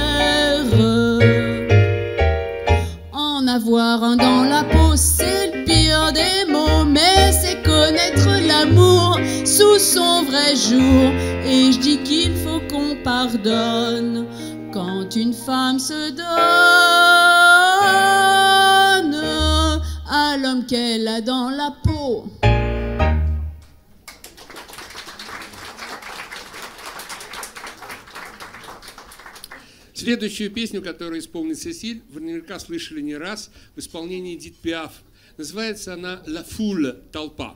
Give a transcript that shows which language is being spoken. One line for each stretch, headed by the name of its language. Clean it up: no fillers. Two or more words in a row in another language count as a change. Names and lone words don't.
French: En avoir un dans la peau, c'est le pire des mots, mais c'est connaître l'amour sous son vrai jour. Et je dis qu'il faut qu'on pardonne quand une femme se donne à l'homme qu'elle a dans la peau.
Russian: Следующую песню, которую исполнит Сесиль, вы наверняка слышали не раз в исполнении Эдит Пиаф. Называется она «La Foule» – «Толпа».